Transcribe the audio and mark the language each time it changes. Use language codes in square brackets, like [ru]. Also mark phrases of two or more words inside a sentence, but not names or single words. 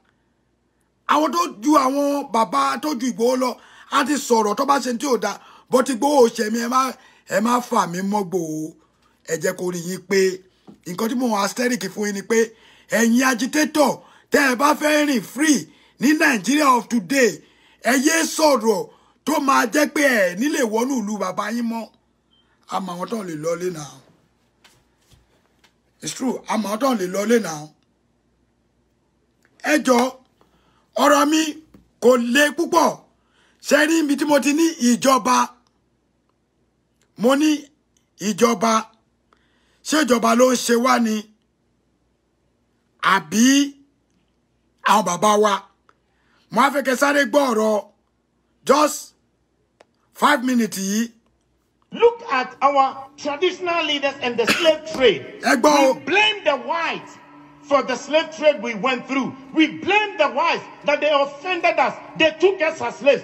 [yo] Àwọn tó ju àwọn bàbá tó ju Ìgbòho lọ á ti sọ̀rọ̀ tó bá ṣe tí ò dáa. Bó ti Ìgbòho ṣe mi ẹ má fà mí mọ́ Ìgbòho. Ẹ jẹ́ kó rí yín pé nǹkan tí mo wà asteric fún yín ni pé ẹ̀yin agitator tẹ́ ẹ bá fẹ́ rìn free ní [en] Nigeria of today [yo] ẹ yé sọ̀rọ̀ tó máa jẹ́ pé ẹ nílé wọnú ìlú bàbá yín mọ́. Àmọ́ àwọn tó lè lọlé náà. [en] It's true. [yo] Àmọ́ àwọn tó lè lọlé náà. Ẹ jọ̀ọ́ ọ̀rọ̀ mi kò le púpọ̀. Ṣé rí ibi tí mo ti ní ìjọba. Mo ní ìjọba. Ṣé ìjọba ló ń ṣe wá ni? Àbí àwọn bàbá wa? Mo á fẹ́ kẹ́ sáré gbọ́ ọ̀rọ̀ [en] just 5 minutes [yo] yìí. [en] Look at our traditional leaders and the slave trade. We blame the whites for the slave trade we went through. We blame the whites that they offended us. They took us as slaves.